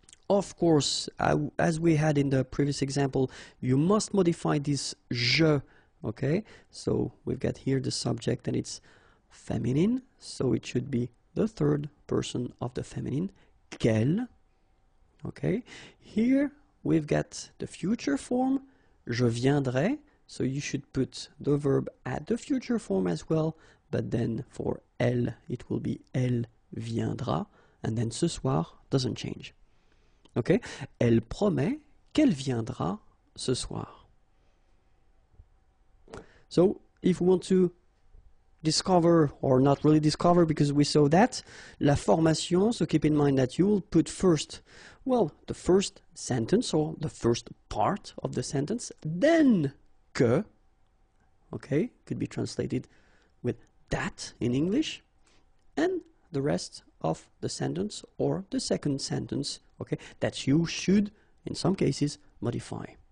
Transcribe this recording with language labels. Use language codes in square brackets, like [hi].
[en] Of course, as we had in the previous example, you must modify this je, okay, so we've got here the subject and it's feminine, so it should be the third person of the feminine, [fr] qu'elle, [en] okay. Here we've got the future form, [fr] je viendrai, [en] so you should put the verb at the future form as well, but then for elle, it will be [fr] elle viendra, [en] and then [fr] ce soir [en] doesn't change. Okay? [fr] Elle promet qu'elle viendra ce soir. [en] So, if we want to discover, or not really discover because we saw that, [fr] la formation, [en] so keep in mind that you will put first, well, the first sentence or the first part of the sentence, then que, okay, could be translated with that in English, and the rest of the sentence or the second sentence, okay, that you should, in some cases, modify.